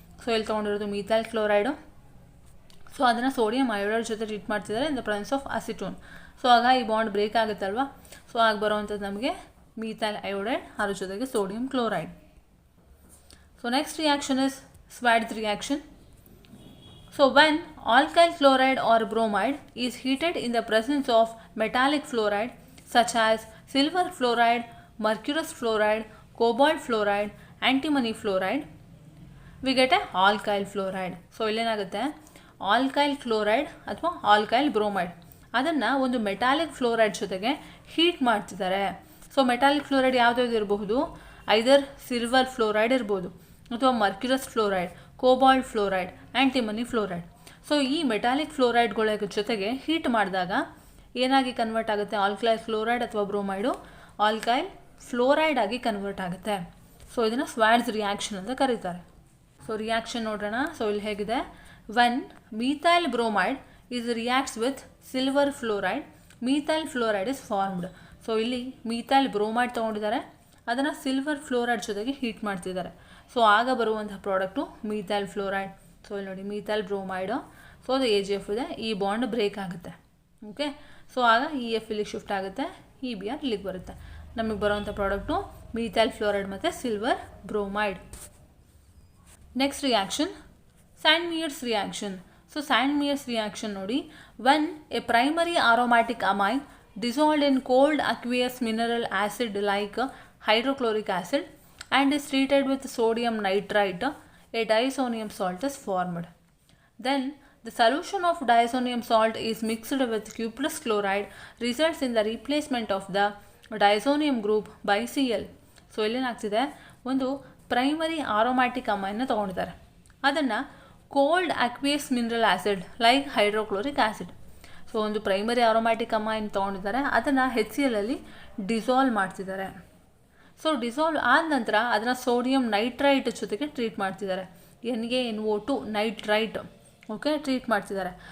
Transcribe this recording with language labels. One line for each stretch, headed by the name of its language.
Kannada: So ಇಲ್ಲಿ ತೊಗೊಂಡಿರೋದು methyl chloride. So ಅದನ್ನು sodium iodide ಜೊತೆ ಟ್ರೀಟ್ ಮಾಡ್ತಿದ್ದಾರೆ
English: In the presence of acetone.
Kannada: So ಆಗ ಈ ಬಾಂಡ್ ಬ್ರೇಕ್ ಆಗುತ್ತಲ್ವ, ಸೊ ಆಗ ಬರುವಂಥದ್ದು ನಮಗೆ ಮೀಥೈಲ್ ಅಯೋಡೈಡ್, ಅದ್ರ ಜೊತೆಗೆ sodium chloride.
English: So next reaction is Swarts reaction. So when alkyl chloride or bromide is heated in the presence of metallic fluoride such as silver fluoride, mercurous fluoride, cobalt fluoride, antimony fluoride, we get a alkyl fluoride.
Kannada: So ಇಲ್ಲೇನಾಗುತ್ತೆ, alkyl chloride ಅಥವಾ alkyl bromide ಅದನ್ನು ಒಂದು metallic fluoride ಜೊತೆಗೆ heat ಮಾಡ್ತಿದ್ದಾರೆ. So metallic fluoride ಯಾವುದ್ಯಾವುದು ಇರಬಹುದು, ಐದರ್ silver fluoride ಇರ್ಬೋದು ಅಥವಾ ಮರ್ಕ್ಯುರಸ್ fluoride, cobalt fluoride, antimony fluoride. So ಈ metallic ಫ್ಲೋರೈಡ್ಗಳ ಜೊತೆಗೆ ಹೀಟ್ ಮಾಡಿದಾಗ ಏನಾಗಿ ಕನ್ವರ್ಟ್ ಆಗುತ್ತೆ, ಆಲ್ಕೈಲ್ ಕ್ಲೋರೈಡ್ ಅಥವಾ ಬ್ರೋಮೈಡು ಆಲ್ಕೈಲ್ ಫ್ಲೋರೈಡ್ ಆಗಿ ಕನ್ವರ್ಟ್ ಆಗುತ್ತೆ. ಸೊ ಇದನ್ನು ಸ್ವಾಡ್ಸ್ ರಿಯಾಕ್ಷನ್ ಅಂತ ಕರೀತಾರೆ. ಸೊ ರಿಯಾಕ್ಷನ್ ನೋಡೋಣ. ಸೊ ಇಲ್ಲಿ ಹೇಗಿದೆ,
English: When methyl bromide is reacts with silver fluoride, methyl fluoride is formed.
Kannada: So ಇಲ್ಲಿ ಮೀಥೈಲ್ ಬ್ರೋಮೈಡ್ ತೊಗೊಂಡಿದ್ದಾರೆ, ಅದನ್ನು ಸಿಲ್ವರ್ ಫ್ಲೋರೈಡ್ ಜೊತೆಗೆ ಹೀಟ್ ಮಾಡ್ತಿದ್ದಾರೆ. ಸೊ ಆಗ ಬರುವಂಥ ಪ್ರಾಡಕ್ಟು ಮೀಥೈಲ್ ಫ್ಲೋರೈಡ್. ಸೊ ಇಲ್ಲಿ ನೋಡಿ ಮೀಥೈಲ್ ಬ್ರೋಮೈಡು, ಸೊ ಅದು AgF ಇದೆ, ಈ ಬಾಂಡ್ ಬ್ರೇಕ್ ಆಗುತ್ತೆ. ಓಕೆ, ಸೊ ಆಗ EF ಇಲ್ಲಿಗೆ ಶಿಫ್ಟ್ ಆಗುತ್ತೆ, EBr ಇಲ್ಲಿಗೆ ಬರುತ್ತೆ. ನಮಗೆ ಬರುವಂಥ ಪ್ರಾಡಕ್ಟು ಮೀಥೈಲ್ ಫ್ಲೋರೈಡ್ ಮತ್ತು silver bromide.
English: Next reaction Sandmeyer's reaction. So Sandmeyer's reaction ನೋಡಿ, when a primary aromatic amine dissolved in cold aqueous mineral acid like hydrochloric acid and is treated with sodium nitrite, a diazonium salt is formed. Then the solution of diazonium salt is mixed with cuprous chloride, results in the replacement of the diazonium group by Cl.
Kannada: So ಇಲ್ಲೇನಾಗ್ತಿದೆ, ಒಂದು primary aromatic ಅಮೈನ್ನ ತೊಗೊಂಡಿದ್ದಾರೆ, ಅದನ್ನು cold aqueous mineral acid like hydrochloric acid. So ಒಂದು primary aromatic amine ತೊಗೊಂಡಿದ್ದಾರೆ, ಅದನ್ನು HCl ಅಲ್ಲಿ dissolve ಮಾಡ್ತಿದ್ದಾರೆ. So dissolve ಆದ ನಂತರ ಅದನ್ನು sodium nitrite ಜೊತೆಗೆ ಟ್ರೀಟ್ ಮಾಡ್ತಿದ್ದಾರೆ, NaNO2 ನೈಟ್ರೈಟ್. ಓಕೆ, ಟ್ರೀಟ್ ಮಾಡ್ತಿದ್ದಾರೆ.